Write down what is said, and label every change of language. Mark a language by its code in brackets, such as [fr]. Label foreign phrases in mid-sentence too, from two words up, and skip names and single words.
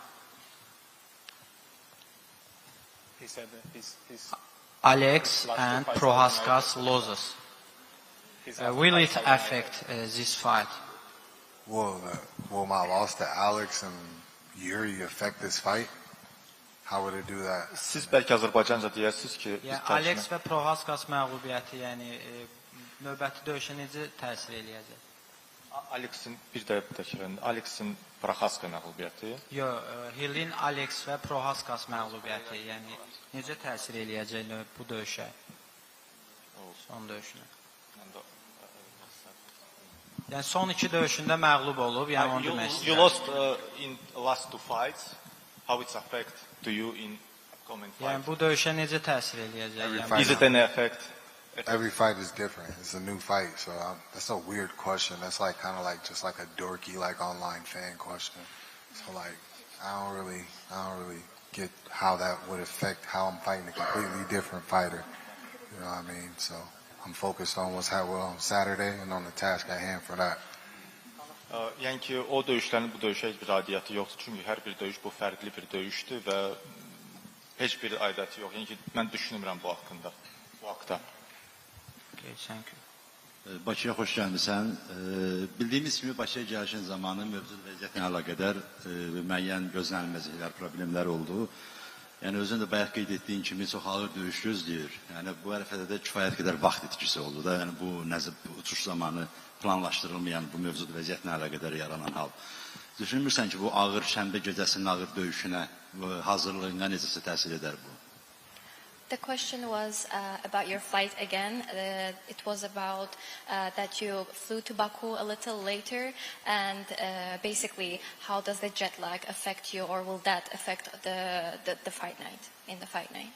[en] He said that his Alex and Prohaskas losses. Will it affect this fight? Will my loss to Alex and Yuri affect this fight? How would it do that? [az] Siz bəlkə Azərbaycanca deyərsiniz ki, biz Yəni Alex və Prohaskas məğlubiyyəti, yəni növbəti döyüşə necə təsir eləyəcək? Alexin bir də təkrar, Alexin Prohaska məğlubiyyəti. Hillin Alex və Prohaskas məğlubiyyəti, yəni necə təsir eləyəcək bu döyüşə? Son döyüşünə. Yəni son iki döyüşündə məğlub olub, yəni onu demək istəyirəm. [en] You lost in last two fights. How it affect to you in upcoming fight? [az] Yəni bu döyüşə necə təsir eləyəcək? [en] Is it any effect? Every fight is different. It's a new fight, so that's a weird question. That's like kind of like just like a dorky like online fan question. So like I don't really get how that would affect how I'm fighting a completely different fighter. You know what I mean? So I'm focused on what's happening on Saturday and on the task at hand for that. [az] Yəni ki, o döyüşlərin bu döyüşə heç bir aidiyyəti yoxdur. Çünki hər bir döyüş bu fərqli bir döyüşdür və heç bir aidiyyəti yox. Yəni ki, mən düşünmürəm bu haqqında. Bu haqda. Bakıya xoş gəlmisən. Bildiyimiz kimi Bakıya gəlişin zamanı mövcud vəziyyətlə əlaqədar müəyyən gözlənilməzliklər, problemlər oldu. Yəni özün də bayaq qeyd etdiyin kimi çox ağır döyüş gözləyir. Yəni bu ərəfədə də kifayət qədər vaxt itkisi oldu da. Yəni bu uçuş zamanı planlaşdırılmayan bu mövcud vəziyyətlə əlaqədar yaranan hal. Düşünmürsən ki, bu ağır şənbə gecəsinin ağır döyüşünə, hazırlığına necəsə təsir edər bu? [en] The question was about your flight again. It was about that you flew to Baku a little later, and basically, how does the jet lag affect you, or will that affect the fight night, in the fight night?